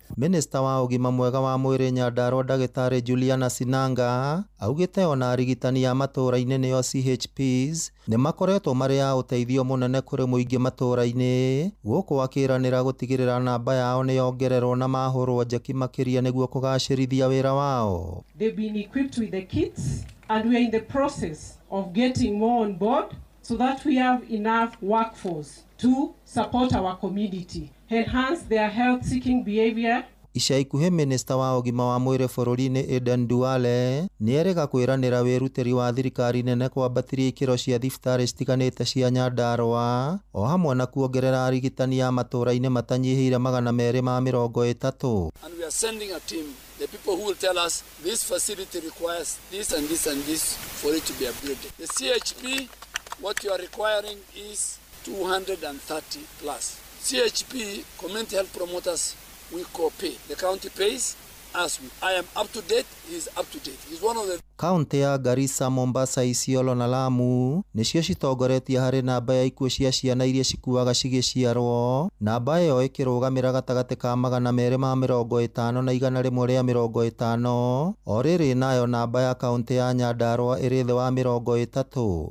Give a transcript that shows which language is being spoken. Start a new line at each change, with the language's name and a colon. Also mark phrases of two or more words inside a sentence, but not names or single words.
Kikuyu: Minister wa ugima mwega wa mwiri Nyandarua Dagitari Juliana Sinanga augite ona arigitani ya matura-ini nio CHPs ni makoretwo mari ya uteithio munene kuri muingi matura-ini guku akiranira gutigirira namba yao ni yongererwo na mahurwo njeki makiria niguo kugacirithia wira wao.
English: They've been equipped with the kits and we are in the process of getting more on board so that we have enough workforce to support our community, enhance their health-seeking behavior.
Kikuyu: Ica ikuhĩ minista wa ũgima wa mwĩrĩ bũrũri-inĩ Aden Duale nĩerĩga kwĩranĩra wĩrutĩri wa thirikari nene kwambatĩria ikĩro cia thibitarĩ citiganĩte cia Nyandarua o hamwe na kuongerera arigitani a matũũra-inĩ matanyihĩire 230.
English: And we are sending a team, the people who will tell us this facility requires this and this and this for it to be upgraded. The CHP, what you are requiring is 230 plus. CHP, community health promoters, we co-pay. The county pays as we. I am up to date, he is up to date. He's one of the
Kikuyu: Kaunti ya Garissa, Mombasa, Isiolo na Lamu nĩcio citongoretie harĩ namba ya ikuũ cia ciana iria cikuaga cigĩciarwo, namba ĩyo ĩkĩrũgamĩra gatagatĩ ka 250 na 150. O rĩrĩ nayo namba ya kaunti ya Nyandarua ĩrĩ thĩ wa 30.